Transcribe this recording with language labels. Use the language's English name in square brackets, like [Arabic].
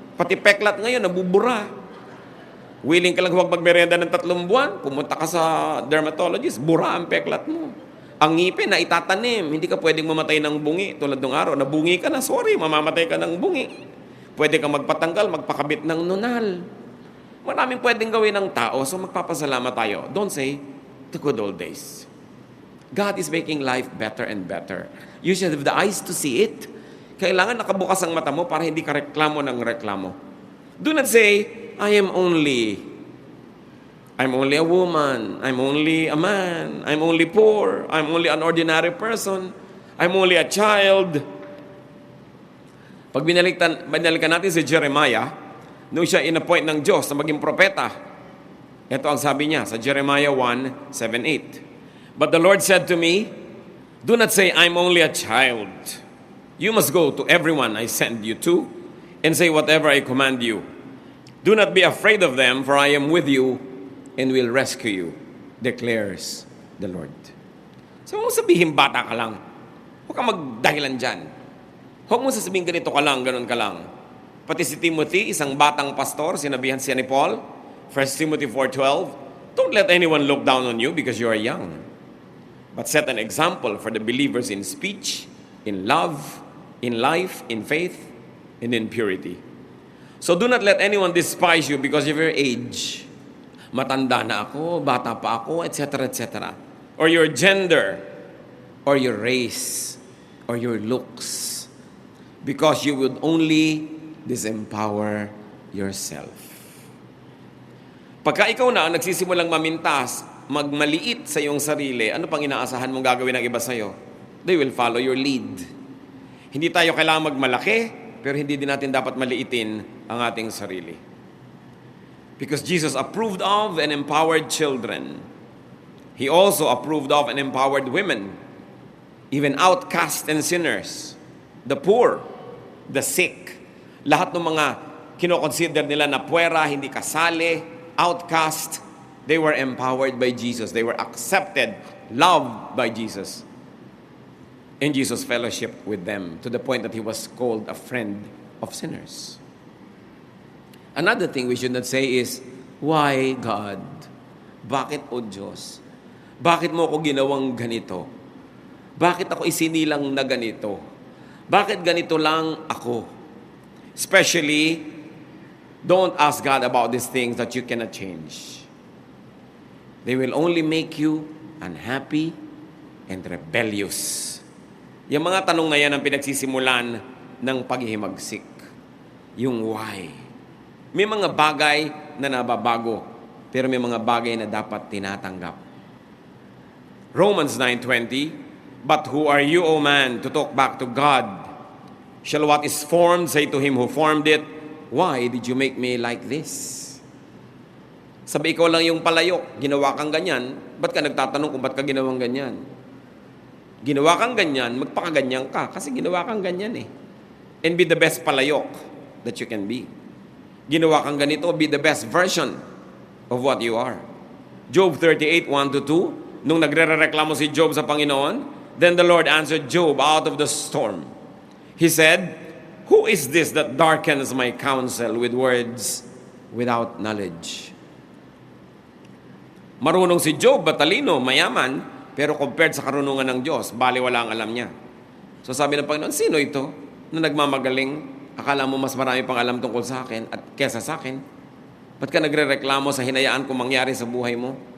[Filipino] Pati peklat ngayon, nabubura. Willing ka lang huwag magmerenda ng 3 buwan, pumunta ka sa dermatologist, bura ang peklat mo. Ang ngipin na itatanim, hindi ka pwedeng mamatay ng bungi. Tulad ng araw, nabungi ka na, sorry, mamamatay ka ng bungi. Pwede kang magpatanggal, magpakabit ng nunal. Maraming pwedeng gawin ng tao, so magpapasalamat tayo. [English] Don't say, the good old days. God is making life better and better. You should have the eyes to see it. [Filipino] Kailangan nakabukas ang mata mo para hindi ka reklamo ng reklamo. [English] Do not say, I'm only a woman, I'm only a man, I'm only poor, I'm only an ordinary person, I'm only a child. [Filipino] Pag binalikan natin si Jeremiah, nung siya inappoint ng Diyos na maging propeta, ito ang sabi niya sa Jeremiah 1:7-8. [English] But the Lord said to me, do not say, I'm only a child. You must go to everyone I send you to and say whatever I command you. Do not be afraid of them, for I am with you and will rescue you, declares the Lord. [Filipino] So, huwag mo sabihin bata ka lang. Huwag kang magdahilan dyan. Huwag mo sasabihin ganito ka lang, ganun ka lang. Pati si Timothy, isang batang pastor, sinabihan siya ni Paul, [English] 1 Timothy 4:12, don't let anyone look down on you because you are young, but set an example for the believers in speech, in love, in life, in faith, and in purity. So do not let anyone despise you because of your age. [Filipino] Matanda na ako, bata pa ako, [English] etc., etc. Or your gender, or your race, or your looks. Because you would only disempower yourself. [Filipino] Pagka ikaw na nagsisimulang mamintas, magmaliit sa iyong sarili, ano pang inaasahan mong gagawin ng iba sa'yo? [English] They will follow your lead. [Filipino] Hindi tayo kailangan magmalaki, pero hindi din natin dapat maliitin ang ating sarili. [English] Because Jesus approved of and empowered children. He also approved of and empowered women, even outcasts and sinners, the poor, the sick. [Filipino] Lahat ng mga kinoconsider nila na puwera, hindi kasali, [English] outcast, they were empowered by Jesus. They were accepted, loved by Jesus. And Jesus fellowshiped with them to the point that he was called a friend of sinners. Another thing we should not say is, why God? [Filipino] Bakit o Diyos? Bakit mo ako ginawang ganito? Bakit ako isinilang na ganito? Bakit ganito lang ako? [English] Especially, don't ask God about these things that you cannot change. They will only make you unhappy and rebellious. [Filipino] Yung mga tanong na yan ang pinagsisimulan ng paghihimagsik. Yung why. May mga bagay na nababago, pero may mga bagay na dapat tinatanggap. [English] Romans 9:20, but who are you, O man, to talk back to God? Shall what is formed say to him who formed it, why did you make me like this? [Filipino] Sabi, ikaw lang yung palayok, ginawa kang ganyan, ba't ka nagtatanong kung ba't ka ginawang ganyan? Ginawa kang ganyan, magpakaganyan ka, kasi ginawa kang ganyan eh. [English] And be the best palayok that you can be. [Filipino] Ginawa kang ganito, [English] be the best version of what you are. Job 38:1-2, [Filipino] nung nagre-reklamo si Job sa Panginoon, [English] then the Lord answered Job out of the storm. He said, who is this that darkens my counsel with words without knowledge? [Filipino] Marunong si Job, matalino, mayaman, pero [English] compared sa karunungan [Filipino] ng Diyos, baliwala ang alam niya. So sabi ng Panginoon, sino ito na nagmamagaling Akala mo mas marami pang alam tungkol sa akin at kesa sa akin? Ba't ka nagre-reklamo sa hinayaan ko mangyari sa buhay mo?